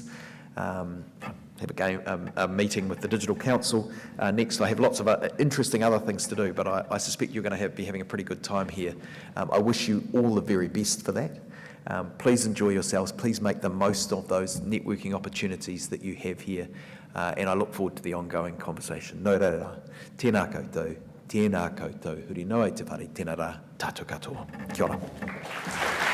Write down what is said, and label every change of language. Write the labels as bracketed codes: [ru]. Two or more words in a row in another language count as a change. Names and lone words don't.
[en] Have a meeting with the Digital Council next. I have lots of interesting other things to do, but I suspect you're going to be having a pretty good time here. I wish you all the very best for that. Please enjoy yourselves. Please make the most of those networking opportunities that you have here, and I look forward to the ongoing conversation. [mi] Nō reira, tēnā koutou, huri noa te whare, tēnā rā, tātou katoa. Kia ora.